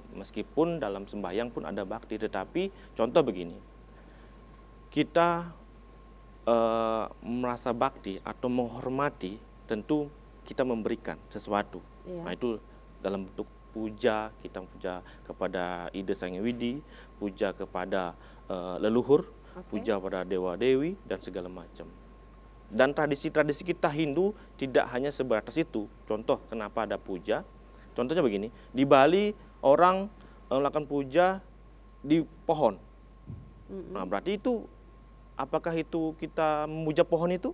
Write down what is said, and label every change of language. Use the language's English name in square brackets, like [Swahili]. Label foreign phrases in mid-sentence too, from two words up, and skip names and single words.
[Indonesian] Meskipun dalam sembahyang pun ada bakti, tetapi contoh begini. Kita merasa bakti atau menghormati, tentu kita memberikan sesuatu. Nah, itu dalam bentuk puja, kita puja kepada ide Sang Hyang Widi, puja kepada leluhur, puja pada dewa-dewi dan segala macam. Dan tradisi-tradisi kita Hindu tidak hanya sebatas itu. Contoh kenapa ada puja? Contohnya begini, di Bali orang melakukan puja di pohon. Nah, berarti itu apakah itu kita memuja pohon itu?